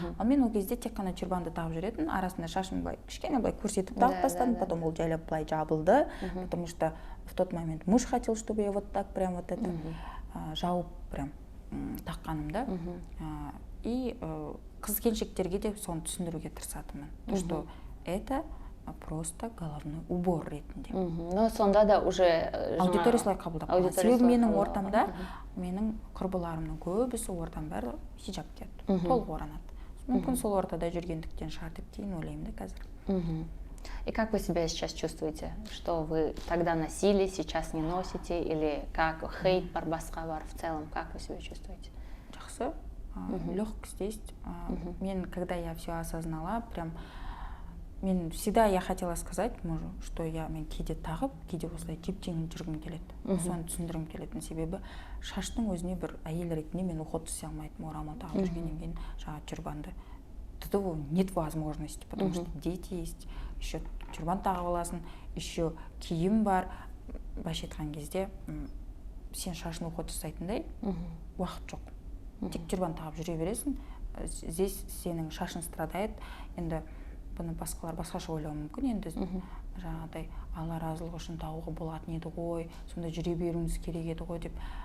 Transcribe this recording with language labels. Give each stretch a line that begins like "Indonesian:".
Kazakh: Ал мен ол кезде тек қана тюрбанды тағып жүретін, арасында шашым былай кішкене былай көрсетіп тағып тастадым, потом ол жайлап былай жабылды,
Russian: потому что в тот момент муж хотел, чтобы я вот так прям вот это
Kazakh: жауып прям таққанымда. И қыз-келіншектерге де соны түсіндіруге тырысатынмын.
Russian: То, что это просто головной убор ретінде.
Kazakh: Но сонда да
Russian: уже
Kazakh: аудитория солай қабылдап қалған. Себебі менің ортамда, менің құрбыларымның көбісі ортам бәрі хиджаб киеді, толық оранады. Мүмкін сол ортада жүргендіктен шығар деп кейін ойлаймын да қазір.
Russian: И как вы себя сейчас чувствуете? Что вы тогда носили, сейчас не носите? Или как
Kazakh: хейт бар, басқа бар
Russian: в целом? Как вы себя чувствуете? Жақсы, легкость есть. Мен, когда я все осознала, прям мен всегда я хотела сказать мужу, что
Kazakh: мен кейде тағып, кейде осылай теп-теңін жүргім келеді. Соны түсіндіргім келетін себебі шаштың өзіне бір әйел ретінде мен уход істей алмайтын, орамал тағып жүргеннен кейін жаңағы тюрбанды.
Russian: Того нет возможности, потому что дети есть, еще тюрбан
Kazakh: тағып аласың,
Russian: еще
Kazakh: киім бар. Былайша айтқан кезде сен шашын уход істейтіндей уақыт жоқ. Тек тюрбан тағып жүре бересің. Здесь сенің шашын страдает. Енді бұны басқалар басқаша ойлауы мүмкін, енді жаңағыдай Алла разылығы үшін тағуға болатын еді ғой, сонда жүре беруіңіз керек еді ғой деп.